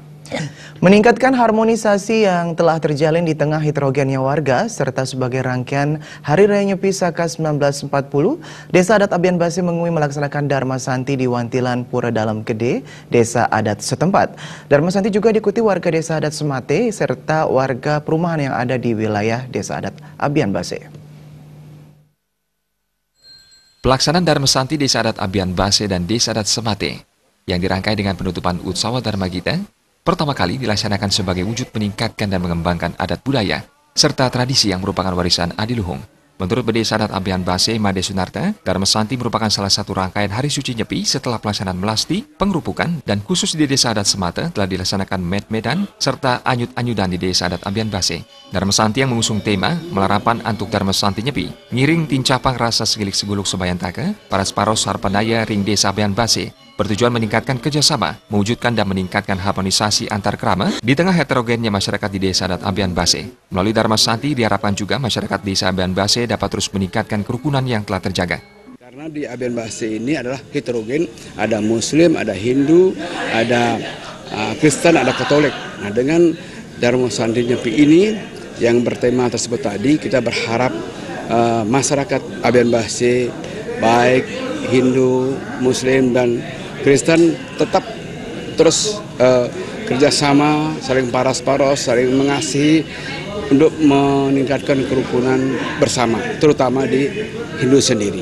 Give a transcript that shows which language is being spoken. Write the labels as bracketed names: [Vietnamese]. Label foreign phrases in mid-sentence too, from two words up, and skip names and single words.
[Indonesian] Meningkatkan harmonisasi yang telah terjalin di tengah heterogennya warga, serta sebagai rangkaian Hari Raya Nyepi Saka 1940, Desa Adat Abian Base Mengui melaksanakan Dharma Santi di Wantilan Pura Dalam Gede, Desa Adat setempat. Dharma Santi juga diikuti warga Desa Adat Semate, serta warga perumahan yang ada di wilayah Desa Adat Abian Base. Pelaksanaan Dharma Santi Desa Adat Abian Base dan Desa Adat Semate yang dirangkai dengan penutupan Utsawa Dharma Gita pertama kali dilaksanakan sebagai wujud meningkatkan dan mengembangkan adat budaya serta tradisi yang merupakan warisan adiluhung. Menurut Desa Adat Abian Base Made Sunarta, Dharma Santi merupakan salah satu rangkaian hari suci Nyepi setelah pelaksanaan melasti, pengerupukan, dan khusus di Desa Adat Semate telah dilaksanakan med-medan serta anyut-anyudan di Desa Adat Abian Base. Dharma Santi yang mengusung tema Melarapan Antuk Dharma Santi Nyepi, ngiring tincapang rasa segilik seguluk sebayantaka, para separos harpanaya ring Desa Abian Base, bertujuan meningkatkan kerjasama, mewujudkan dan meningkatkan harmonisasi antar kerama di tengah heterogennya masyarakat di Desa Adat Abian Base. Melalui Dharma Santi diharapkan juga masyarakat Desa Abian Base dapat terus meningkatkan kerukunan yang telah terjaga. Karena di Abian Base ini adalah heterogen, ada Muslim, ada Hindu, ada Kristen, ada Katolik. Nah, dengan Dharma Santi Nyepi ini yang bertema tersebut tadi, kita berharap masyarakat Abian Base baik Hindu, Muslim, dan Kristen tetap terus kerjasama, saling paras-paros, saling mengasihi untuk meningkatkan kerukunan bersama, terutama di Hindu sendiri.